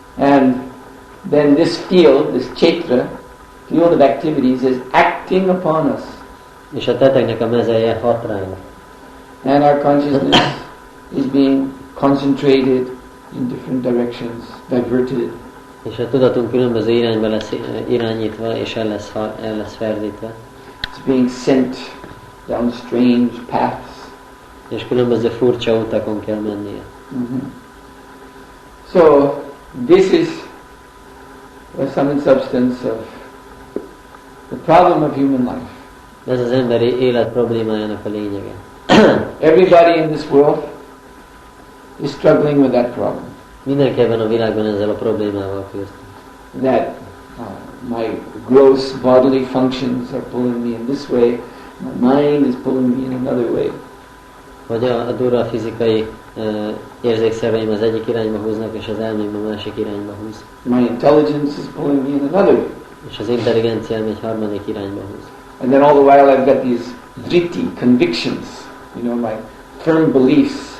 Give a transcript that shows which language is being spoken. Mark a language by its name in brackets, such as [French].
[English] And then this field, this kshetra, field of activities is acting upon us. [Hungarian] És a teteknek a mezeje hat ránk. [English] And our consciousness is being concentrated in different directions, diverted. [Hungarian] És a tudatunk különböző irányba lesz irányítva, és el lesz ferdítve. [English] It's being sent down strange paths. [Hungarian] És különböző furcsa utakon kell mennie. [English] So, this is the sum and substance of the problem of human life. [Hungarian] Ez az emberi élet problémájának a lényege. [English] Everybody in this world is struggling with that problem. [Hungarian] Mindenki ebben a világban ezzel a problémával küzd. [English] That my gross bodily functions are pulling me in this way, my mind is pulling me in another way. [Hungarian] Hogy a durva fizikai érzékszerveim az egyik irányba húznak, és az elmém a másik irányba húz. [English] My intelligence is pulling me in another way. [Hungarian] És az intelligenciám egy harmadik irányba húz. [English] And then all the while I've got these vritti, convictions, my firm beliefs.